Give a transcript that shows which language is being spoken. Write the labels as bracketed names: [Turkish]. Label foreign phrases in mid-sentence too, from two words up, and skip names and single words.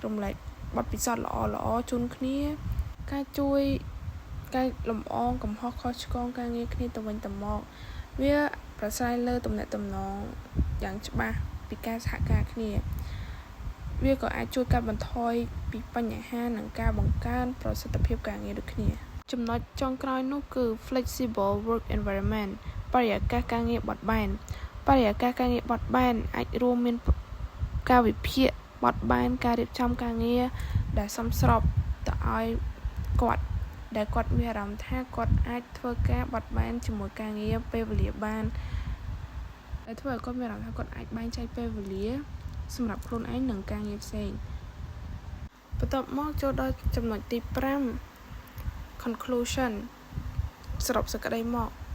[Khmer] ករំលែកបទពិសោធន៍ល្អៗជូនគ្នាការជួយកែលម្អងកំហុសខុសឆ្គងការងារគ្នាទៅវិញទៅមកវាប្រសើរលើទំនាក់ទំនងយ៉ាងច្បាស់ពីការសហការគ្នាវាក៏អាចជួយកាត់បន្ថយពីបញ្ហានិងការបង្កើនប្រសិទ្ធភាពការងារដូចគ្នាចំណុចចុងក្រោយនោះគឺ [English] flexible work environment [Khmer] បរិយាកាសការងារបត់បែន អាចរួមមានការវិភាគបត់បែនការរៀបចំការងារដែលសមស្របទៅឲ្យគាត់ដែលគាត់មានអារម្មណ៍ថាគាត់អាចធ្វើការបត់បែនជាមួយការងារពេលវេលាបានដែលធ្វើឲ្យគាត់មានអារម្មណ៍ថាគាត់អាចបែងចែកពេលវេលាសម្រាប់ខ្លួនឯងនិងការងារផ្សេងបន្ទាប់មកចូលដល់ចំណុចទី5 conclusion សរុបសេចក្តីមក